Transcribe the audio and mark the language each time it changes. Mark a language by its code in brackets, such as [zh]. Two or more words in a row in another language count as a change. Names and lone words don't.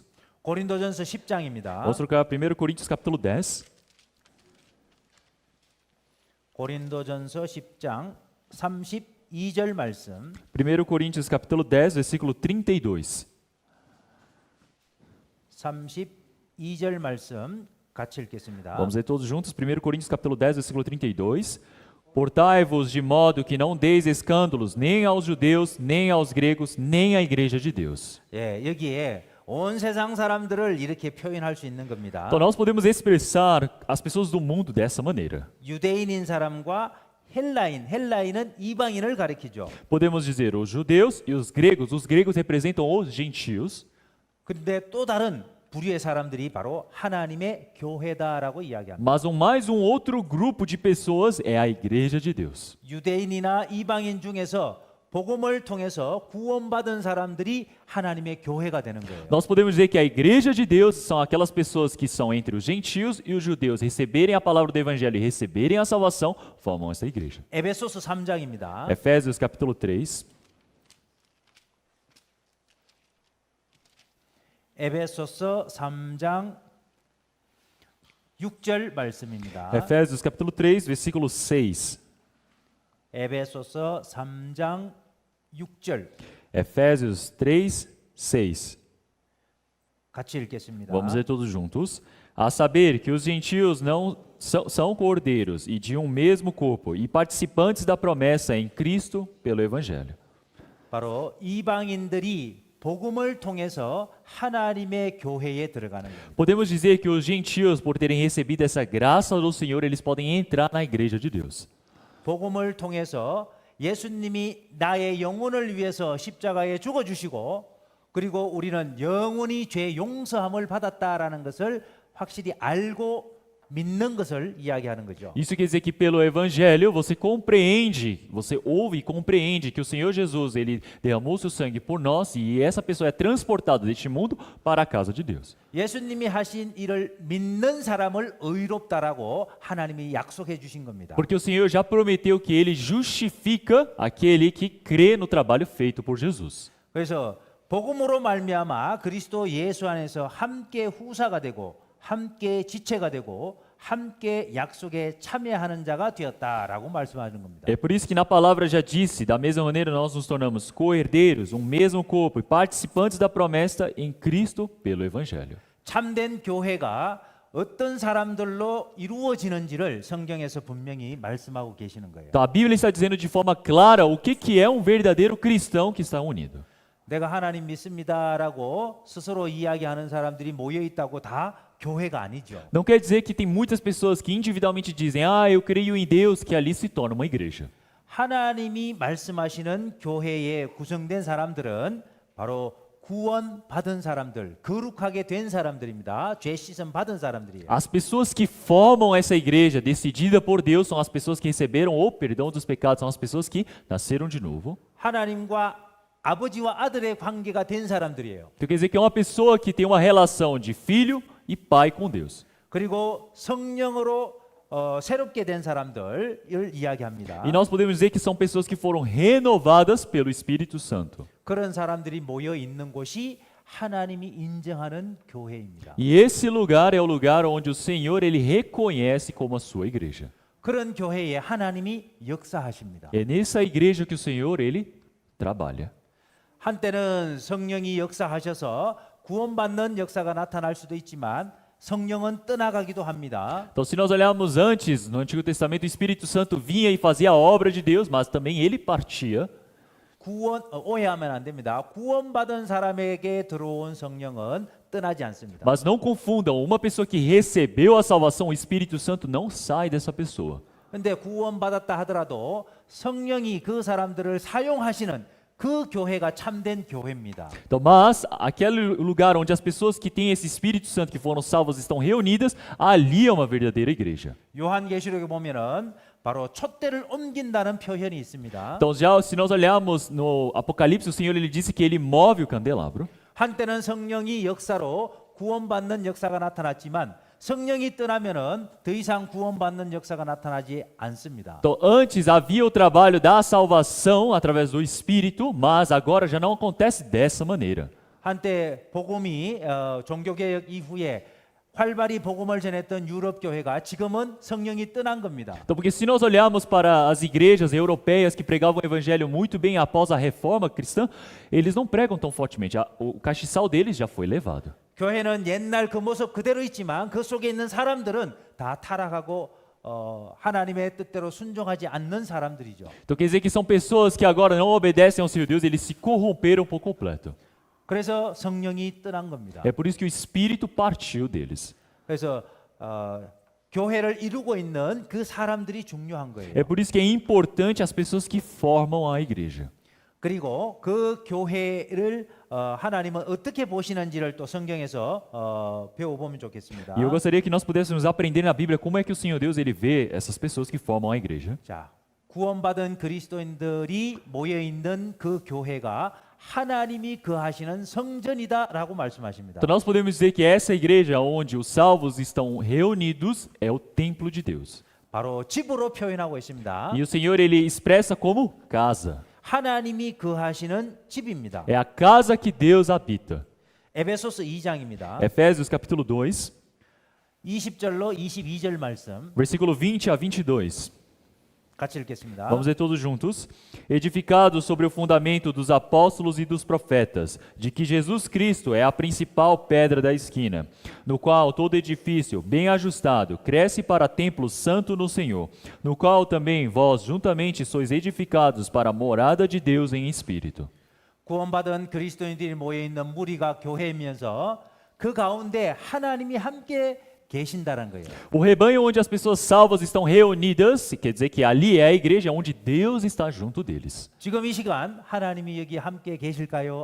[ko] 고린도전서 10장입니다. [pt] Vamos trocar 1 Coríntios capítulo 10. [ko] 고린도전서 10장 32절 말씀. [pt] 1 Coríntios capítulo 10, versículo 32. [ko] 32절 말씀 같이 읽겠습니다. [pt] Vamos ler todos juntos. 1 Coríntios capítulo 10, versículo 32. Portai-vos de modo que não deis escândalos nem aos judeus, nem aos gregos, nem à igreja de Deus. [ko] 예, 여기에 온 세상 사람들을 이렇게 표현할 수 있는 겁니다. [pt] Então nós podemos expressar as pessoas do mundo dessa maneira. [ko] 유대인인 사람과 헬라인은 이방인을 가리키죠. [pt] Podemos dizer os judeus e os gregos representam os gentios. [ko] 근데 또 다른 부류의 사람들이 바로 하나님의 교회다라고 이야기합니다. [pt] Mas mais outro grupo de pessoas é a igreja de Deus. [ko] 유대인이나 이방인 중에서 복음을 통해서 구원받은 사람들이 하나님의 교회가 되는 거예요. [pt] Nós podemos dizer que a igreja de Deus são aquelas pessoas que são entre os gentios e os judeus, receberem a palavra do evangelho e receberem a salvação, formam essa igreja. [ko] 에베소서 3장입니다. [pt] Efésios capítulo 3. [ko] 에베소서 3장 6절 말씀입니다. [pt] Efésios capítulo 3, versículo 6. [ko] 에베소서 3장 6절 [pt] Efésios 3, 6. [ko] 같이 읽겠습니다. [pt] Vamos ler todos juntos. A saber que os gentios não são cordeiros e de um mesmo corpo e participantes da promessa em Cristo pelo evangelho. [ko] 바로 이방인들이 복음을 통해서 하나님의 교회에 들어가는 겁니다. [pt] Podemos dizer que os gentios, por terem recebido essa graça do Senhor, eles podem entrar na igreja de Deus. [ko] 복음을 통해서 예수님이 나의 영혼을 위해서 십자가에 죽어 주시고 그리고 우리는 영원히 죄 용서함을 받았다라는 것을 확실히 알고 믿는 것을 이야기하는 거죠. [pt] Isso quer dizer que pelo evangelho você compreende, você ouve e compreende que o Senhor Jesus, ele derramou seu sangue por nós e essa pessoa é transportada deste mundo para a casa de Deus. [ko] 예수님이 하신 일을 믿는 사람을 의롭다라고 하나님이 약속해 주신 겁니다. [pt] Porque o Senhor já prometeu que ele justifica aquele que crê no trabalho feito por Jesus. [ko] 그래서 복음으로 말미암아 그리스도 예수 안에서 함께 후사가 되고 함께 지체가 되고 함께 약속에 참여하는 자가 되었다라고 말씀하는 겁니다. [pt] É por isso que na palavra já disse, da mesma maneira nós nos tornamos co-herdeiros, um mesmo corpo e participantes da promessa em Cristo pelo evangelho. [ko] 참된 교회가 어떤 사람들로 이루어지는지를 성경에서 분명히 말씀하고 계시는 거예요. [pt] Então a Bíblia está dizendo de forma clara o que é um verdadeiro cristão que está unido. [ko] 내가 하나님 믿습니다라고 스스로 이야기하는 사람들이 모여 있다고 다 교회가 아니죠. [pt] Não quer dizer que tem muitas pessoas que individualmente dizem, eu creio em Deus, que ali se torna uma igreja. [ko] 하나님이 말씀하시는 교회에 구성된 사람들은 바로 구원받은 사람들, 거룩하게 된 사람들입니다. 죄 씻음 받은 사람들이에요. [pt] As pessoas que formam essa igreja decidida por Deus são as pessoas que receberam o perdão dos pecados, são as pessoas que nasceram de novo. [ko] 하나님과 아버지와 아들의 관계가 된 사람들이에요. [pt] Então quer dizer que é uma pessoa que tem uma relação de filho e pai com Deus. [ko] 그리고 성령으로 새롭게 된 사람들을 이야기합니다. [pt] E nós podemos dizer que são pessoas que foram renovadas pelo Espírito Santo. [ko] 그런 사람들이 모여 있는 곳이 하나님이 인정하는 교회입니다. [pt] E esse lugar é o lugar onde o Senhor ele reconhece como a sua igreja. [ko] 그런 교회에 하나님이 역사하십니다. [pt] É nessa igreja que o Senhor ele trabalha. [ko] 한때는 성령이 역사하셔서 구원받는 역사가 나타날 수도 있지만 성령은 떠나가기도 합니다. [pt] Então, se nós olharmos antes, no Antigo Testamento, o Espírito Santo vinha e fazia a obra de Deus, mas também ele partia. [ko] 오해하면 안 됩니다. 구원받은 사람에게 들어온 성령은 떠나지 않습니다. [pt] Mas não confundam, uma pessoa que recebeu a salvação, o Espírito Santo não sai dessa pessoa. [ko] 근데 구원받았다 하더라도 성령이 그 사람들을 사용하시는 그 교회가 참된 교회입니다. [pt] Então, mas aquele lugar onde as pessoas que têm esse Espírito Santo que foram salvas estão reunidas, ali é uma verdadeira igreja. [ko] 요한계시록에 보면은 바로 촛대를 옮긴다는 표현이 있습니다. [pt] Então, já se nós olharmos no Apocalipse, o Senhor ele disse que ele move o candelabro. [ko] 한때는 성령이 역사로 구원받는 역사가 나타났지만 성령이 떠나면은 더 이상 구원받는 역사가 나타나지 않습니다. [pt] Então, antes havia o trabalho da salvação através do Espírito, mas agora já não acontece dessa maneira. [ko] 한때 복음이 종교개혁 이후에 활발히 복음을 전했던 유럽 교회가 지금은 성령이 떠난 겁니다. [pt] Então, porque se nós olharmos para as igrejas europeias que pregavam o evangelho muito bem após a reforma cristã, eles não pregam tão fortemente. O castiçal deles já foi levado. [ko] 교회는 옛날 그 모습 그대로 있지만 그 속에 있는 사람들은 다 타락하고 하나님의 뜻대로 순종하지 않는 사람들이죠. [pt] Então quer dizer que são pessoas que agora não obedecem ao Senhor Deus, eles se corromperam por completo. [ko] 그래서 성령이 떠난 겁니다. [pt] É por isso que o Espírito partiu deles. [ko] 그래서 교회를 이루고 있는 그 사람들이 중요한 거예요. [pt] É por isso que é importante as pessoas que formam a igreja. [ko] 그리고 그 교회를 하나님은 어떻게 보시는지를 또 성경에서 배워보면 좋겠습니다. [pt] E eu gostaria que nós pudéssemos aprender na Bíblia como é que o Senhor Deus ele vê essas pessoas que formam a igreja. [ko] 자, 구원받은 그리스도인들이 모여 있는 그 교회가 하나님이 거하시는 성전이다라고 말씀하십니다. [pt] Então nós podemos dizer que essa igreja onde os salvos estão reunidos é o templo de Deus. [ko] 바로 집으로 표현하고 있습니다. [pt] E o Senhor ele expressa como casa. [ko] 하나님이 거하시는 집입니다. [pt] É a casa que Deus habita. [ko] 에베소서 2장입니다. [pt] Efésios capítulo 2, [ko] 20절로 22절 말씀 [pt] versículo 20 a 22. [ko] 같이 읽겠습니다. [pt] Vamos ler todos juntos. Edificados sobre o fundamento dos apóstolos e dos profetas, de que Jesus Cristo é a principal pedra da esquina, no qual todo edifício, bem ajustado, cresce para templo santo no Senhor, no qual também vós juntamente sois edificados para a morada de Deus em espírito. [ko] 구원받은 그리스도인들이 모여 있는 무리가 교회이면서 그 가운데 하나님이 함께 계신다는 거예요. [pt] O rebanho onde as pessoas salvas estão reunidas, quer dizer que ali é a igreja onde Deus está junto deles. [ko] 지금 이 시간 하나님이 여기 함께 계실까요?